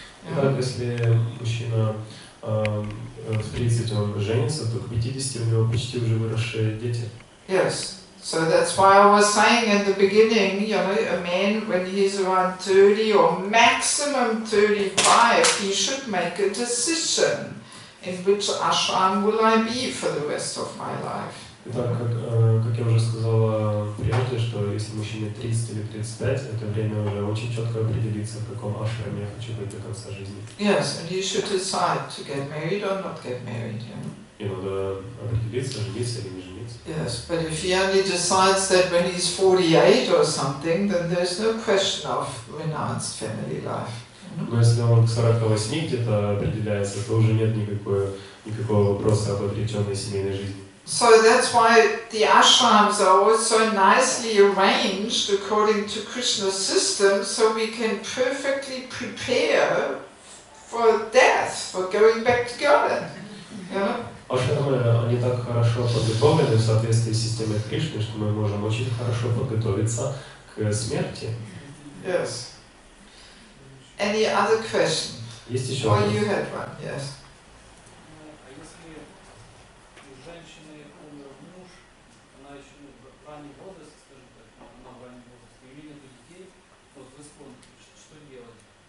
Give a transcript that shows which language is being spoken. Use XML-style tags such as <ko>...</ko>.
<ru>Итак, если мужчина в 30 он женится, то к 50 у него почти уже выросшие дети.</ru> <en>Yes. So that's why I was saying in the beginning, a man when he's around 30 or maximum 35, he should make a decision in which ashram will I be for the rest of my life.</en> <ru>Итак, как я уже сказала прежде, что если мужчине 30 или 35, это время уже очень четко определиться, в каком ашраме я хочу быть до конца жизни.</ru> <en>Yes, and he should decide to get married or not get married.</en> <ru>И надо определиться, жениться или не жениться.</ru> <en>Yes, but if he only decides that when he's 48 or something, then there's no question of renounced family life.</en> <ru>Но если он к 48 где-то определяется, то уже нет никакого вопроса об отреченной семейной жизни.</ru> <en>So that's why the ashrams are also nicely arranged according to Krishna's system, so we can perfectly prepare for death, for going back to God.</en> <ru>Ашрамы, они так хорошо подготовлены в соответствии с системой Кришны, что мы можем очень хорошо подготовиться к смерти.</ru> <en>Yes. Any other question?</en> <ru>Есть еще</ru> <en>Or</en> <ru>вопрос?</ru> <en>you had one, yes.</en> <ru>А если у женщины умер муж, она еще в раннем возрасте, скажем так, она в раннем возрасте, и нет детей, вот в искон, что делать?</ru>